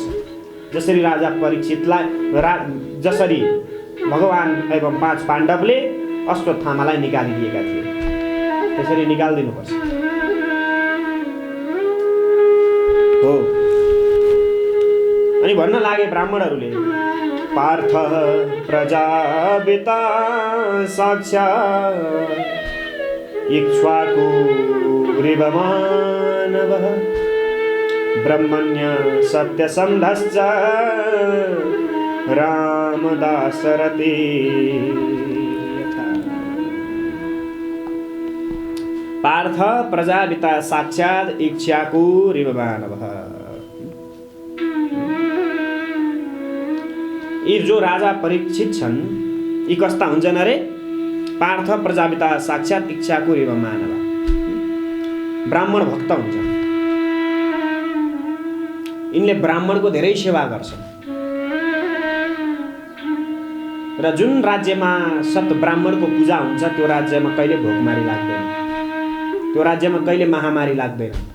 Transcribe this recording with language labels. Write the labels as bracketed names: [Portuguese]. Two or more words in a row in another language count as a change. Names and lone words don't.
[Nepali] जसरी राजा परीक्षितलाई, जसरी भगवान एवं 5 पाण्डवले अश्वत्थामालाई निकालिदिएका थिए, त्यसरी निकालिदिनुपर्छ। हो, अनि भन्न लागे ब्राह्मणहरूले, [Sanskrit] पार्थ प्रजापिता साक्षात् इक्ष्वाकुरिवमानवः ब्रह्मण्य सत्यसन्धश्च रामदासरते यथा। पार्थ प्रजापिता साक्षात् इक्ष्वाकुरिवमानवः। [Nepali] यी जो राजा परीक्षित छन् यी कस्ता हुन्छन् अरे? [Sanskrit] पार्थ प्रजापिता साक्षात् इक्ष्वाकुरिवमानवः। [Nepali] ब्राह्मण भक्त हुन्छन्। यिनले ब्राह्मणको धेरै सेवा गर्छन् र जुन राज्यमा सत ब्राह्मणको पूजा हुन्छ त्यो राज्यमा कहिले भोकमारी लाग्दैन, त्यो राज्यमा कहिले महामारी लाग्दैन।